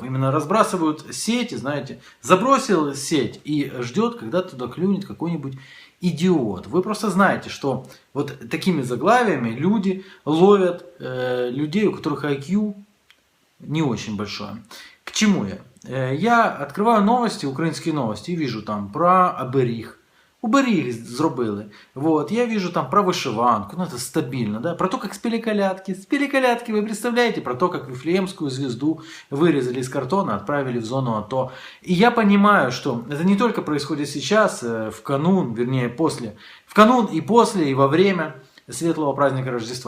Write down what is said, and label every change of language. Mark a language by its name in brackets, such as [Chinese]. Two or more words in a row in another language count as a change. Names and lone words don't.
[Russian] Именно разбрасывают сети, знаете, забросил сеть и ждет, когда туда клюнет какой-нибудь идиот. Вы просто знаете, что вот такими заглавиями люди ловят людей, у которых IQ не очень большое. К чему я? Я открываю новости, [Ukrainian] українські новості, і вижу там про оберіг. Оберіг зробили. [Russian] Вот. Я вижу там про вышиванку, ну это стабильно, да? Про то, как спели колядки. Спели колядки, вы представляете? Про то, как Вифлеемскую звезду вырезали из картона, отправили в зону АТО. И я понимаю, что это не только происходит сейчас, в канун, вернее после, в канун и после, и во время светлого праздника Рождества.